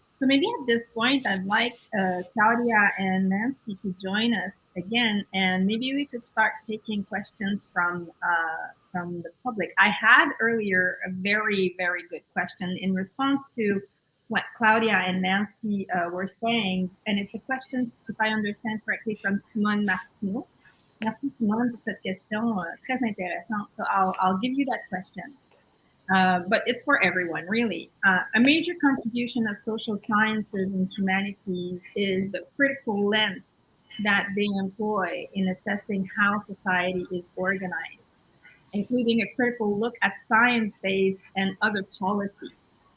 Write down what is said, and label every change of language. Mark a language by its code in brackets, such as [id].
[en] So maybe at this point, I'd like Claudia and Nancy to join us again, and maybe we could start taking questions from the public. I had earlier a very, very good question in response to what Claudia and Nancy were saying, and it's a question, if I understand correctly, from Simone Martineau. [fr] Merci Simone pour cette question très intéressante. [en] So I'll give you that question. But it's for everyone, really. A major contribution of social sciences and humanities is the critical lens that they employ in assessing how society is organized, including a critical look at science-based and other policies.